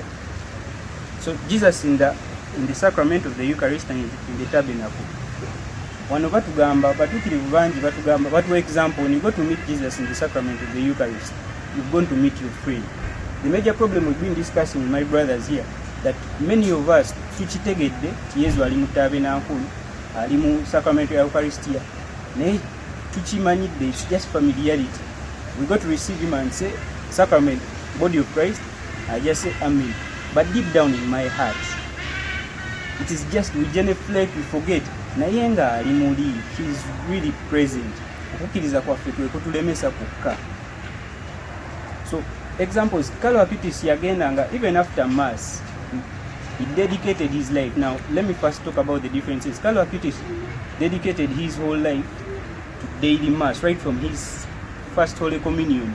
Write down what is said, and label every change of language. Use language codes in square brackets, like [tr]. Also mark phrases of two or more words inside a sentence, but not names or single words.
[en] So Jesus in the sacrament of the Eucharist and in the tabernacle. One of batugamba, but for example, when you go to meet Jesus in the sacrament of the Eucharist, you're going to meet your friend. The major problem we've been discussing with my brothers here, that many of us [lg] tuchitegedde Yesu ali mu tabernacle, ali mu sacrament ya Eucharistia. Ne tuchimanyidde, [en] it's just familiarity. We got to receive him and say, sacrament, body of Christ, I just say amen. But deep down in my heart, it is just we genuflect, we forget. [lg] Nayenga ali muli, [en] he is really present. [lg] Okukiriza kwaffe kwe kutulemesa kukka. [en] So examples, Carlo Aquinas yagendanga even after mass, he dedicated his life. Now let me first talk about the differences. Carlo Aquinas dedicated his whole life to daily mass, right from his first Holy Communion.